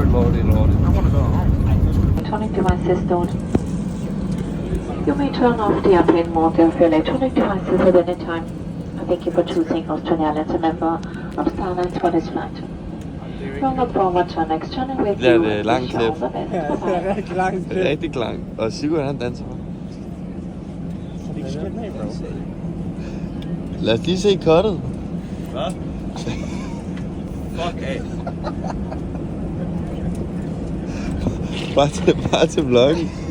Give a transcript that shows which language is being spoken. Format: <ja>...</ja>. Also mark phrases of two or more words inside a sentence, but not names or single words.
<en>I wanna go home. Electronic devices don't. You may turn off the airplane mode of your electronic devices at any time. Thank you for choosing Austrian Airlines, a member of Star Alliance for this flight. We'll look forward to our next journey with</en> <da>Ja,</da> <en>you.</en> <da>det er langt</da> <en>Wish you all</en> <da>klip.</da> <en>the best. Bye-bye.</en> <da>Rigtig langt. Det er rigtig langt. Og Sigurd han danser. Lad os lige se cuttet. Hvad? Fuck af. Bare til vloggen.</da>